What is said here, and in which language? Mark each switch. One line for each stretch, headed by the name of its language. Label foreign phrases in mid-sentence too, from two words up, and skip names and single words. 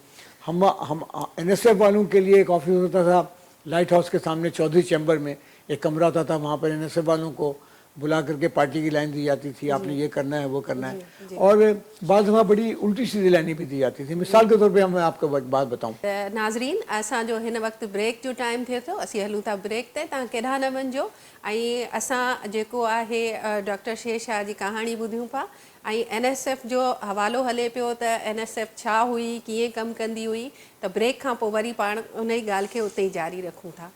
Urdu: ہم NSF والوں کے لیے ایک آفس ہوتا تھا لائٹ ہاؤس کے سامنے چودھری چیمبر میں ایک کمرہ ہوتا تھا، وہاں پر NSF والوں کو بلا کر کے پارٹی کی لائن دی جاتی تھی، آپ نے یہ کرنا ہے وہ کرنا ہے. اور بعض دفعہ بڑی الٹی سیدھی لائنیں بھی دی جاتی تھی. مثال کے طور پہ میں آپ کو بات بتاؤں.
Sindhi: नाज़रीन असां जो हिन वक़्तु ब्रेक जो टाइम थिए थो, असीं हलूं था ब्रेक ते, तव्हां केॾांहुं न वञिजो. ऐं असां जेको आहे डॉक्टर शेरशाह जी कहाणी ॿुधियूं पिया ऐं NSF जो हवालो हले पियो त NSF छा हुई, कीअं कमु कंदी हुई. त ब्रेक खां पोइ वरी पाण उन ई ॻाल्हि खे उते ई जारी रखूं था.